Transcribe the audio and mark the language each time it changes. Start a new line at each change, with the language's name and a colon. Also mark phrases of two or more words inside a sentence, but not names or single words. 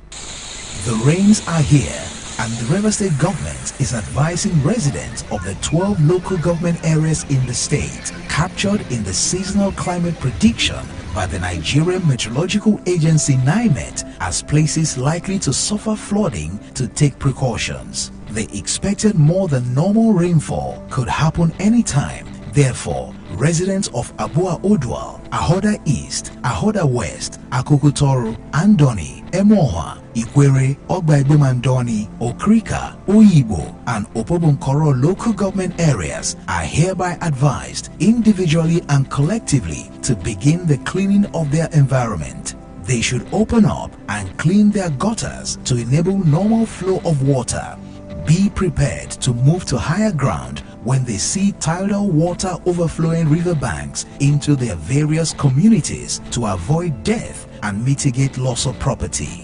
English: The rains are here, and the Rivers State government is advising residents of the 12 local government areas in the state captured in the seasonal climate prediction by the Nigerian Meteorological Agency NIMET as places likely to suffer flooding to take precautions. The expected more than normal rainfall could happen anytime. Therefore, residents of Abua Odwal, Ahoda East, Ahoda West, Akukutoro, Andoni, Emoha, Ikwere, Ogbaibumandoni, Okrika, Oyibo, and Opobonkoro local government areas are hereby advised individually and collectively to begin the cleaning of their environment. They should open up and clean their gutters to enable normal flow of water. Be prepared to move to higher ground when they see tidal water overflowing riverbanks into their various communities to avoid death and mitigate loss of property.